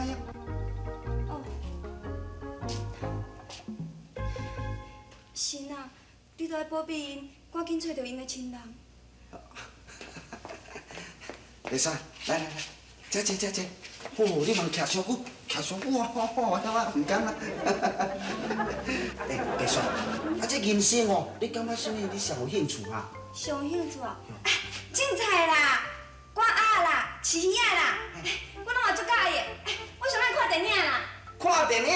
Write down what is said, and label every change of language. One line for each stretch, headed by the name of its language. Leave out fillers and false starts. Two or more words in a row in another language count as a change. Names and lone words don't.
Min Nan Chinese: 哦。神啊，你都要保庇因，赶紧找到因的亲人。袂使，来，坐。哦，你莫徛伤久， 徛上久啊，唔敢啊。白雪，啊，这人生哦，你感觉什么？你上有兴趣啊？上兴趣啊，种菜啦，割鸭啦，饲鱼仔啦，我拢嘛足介意。我上爱看电影啦。看电影？